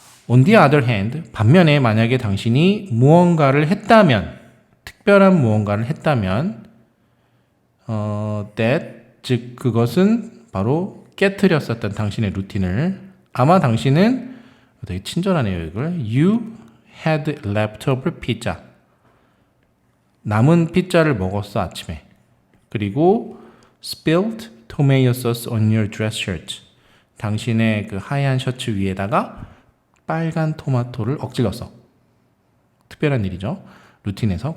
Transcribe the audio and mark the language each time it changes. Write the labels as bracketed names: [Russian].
[English] On the other hand, [Korean] 반면에 만약에 당신이 무언가를 했다면, 특별한 무언가를 했다면, that, 즉 그것은 바로 깨트렸었던 당신의 루틴을 아마 당신은 되게 친절하네요. [English] 이걸 You had leftover pizza. [Korean] 남은 피자를 먹었어 아침에. [English] 그리고 spilled tomato sauce on your dress shirt. [Korean] 당신의 그 하얀 셔츠 위에다가 빨간 토마토를 엎질렀어. 특별한 일이죠. 루틴에서.